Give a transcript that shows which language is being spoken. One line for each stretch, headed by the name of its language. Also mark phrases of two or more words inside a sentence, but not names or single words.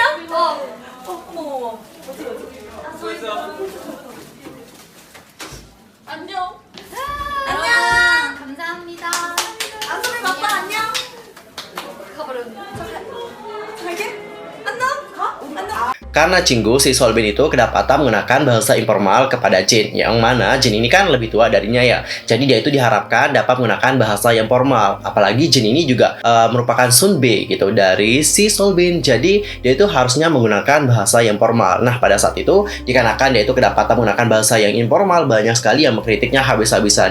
Korean: 어머. 안녕. 안녕. 감사합니다. 아소리 맛봐 안녕. 가버렸네. 잘게. 안녕. 가. 안녕.
Indonesian: Karena Cinggu, si Solbin itu kedapatan menggunakan bahasa informal kepada Jin, yang mana Jin ini kan lebih tua darinya ya. Jadi dia itu diharapkan dapat menggunakan bahasa yang formal. Apalagi Jin ini juga merupakan Sunbae gitu dari si Solbin. Jadi dia itu harusnya menggunakan bahasa yang formal. Nah, pada saat itu dikarenakan dia itu kedapatan menggunakan bahasa yang informal, banyak sekali yang mengkritiknya habis-habisan.